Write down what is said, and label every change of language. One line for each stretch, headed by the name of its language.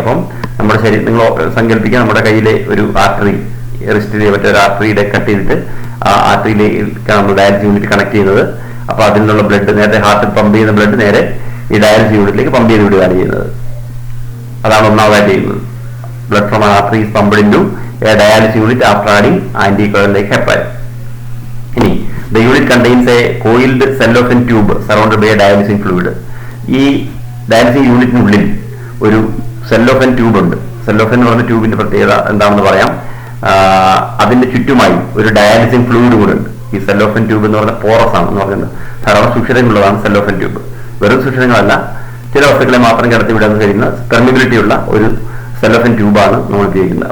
Malayalam: അപ്പം നമ്മുടെ ശരീരം നിങ്ങൾ സങ്കല്പിക്കുക, നമ്മുടെ കയ്യിലെ ഒരു ആർട്ടറി, റിസ്റ്റിലെ മറ്റൊരു ആർട്ടറിയുടെ കട്ട് ചെയ്തിട്ട് ആ ആർട്ടറിയിലേക്കാണ് നമ്മൾ ഡയാലിസിംഗ് യൂണിറ്റ് കണക്ട് ചെയ്യുന്നത്. അപ്പോൾ അതിൽ നിന്നുള്ള ബ്ലഡ് നേരത്തെ ഹാർട്ടിൽ പമ്പ് ചെയ്യുന്ന ബ്ലഡ് നേരെ ഈ ഡയാലിസിസ് യൂണിറ്റിലേക്ക് പമ്പ് ചെയ്ത് വിടുകയാണ് ചെയ്യുന്നത്. അതാണ് ഒന്നാമതായിട്ട് ചെയ്യുന്നത്.
English: Blood from an artery is pumped into a dialysis unit after adding anticoagulant heparin. The unit contains a coiled cellophane tube surrounded by a dialysing fluid.
Malayalam: ഈ ഡയാലിസിസ് യൂണിറ്റിനുള്ളിൽ ഒരു സെല്ലോഫൻ ട്യൂബ് ഉണ്ട്. സെല്ലോഫൻ എന്ന് പറഞ്ഞ ട്യൂബിന്റെ പ്രത്യേകത എന്താണെന്ന് പറയാം. അതിന്റെ ചുറ്റുമായി ഒരു ഡയാലിസിങ് ഫ്ലൂയിഡ് കൂടെ ഉണ്ട്. ഈ സെല്ലോഫൻ ട്യൂബ് എന്ന് പറഞ്ഞ പോറസ് ആണ് എന്ന് പറയുന്നത്. ധാരാളം സുഷിരങ്ങളുള്ളതാണ് സെല്ലോഫൻ ട്യൂബ്. വെറും സുഷിരങ്ങളല്ല, ചില വസ്തുക്കളെ മാത്രം കടത്തിവിടാൻ കഴിയുന്ന പെർമിബിലിറ്റി ഉള്ള ഒരു സെല്ലോഫൻ ട്യൂബാണ് നമ്മൾ ഉപയോഗിക്കുന്നത്.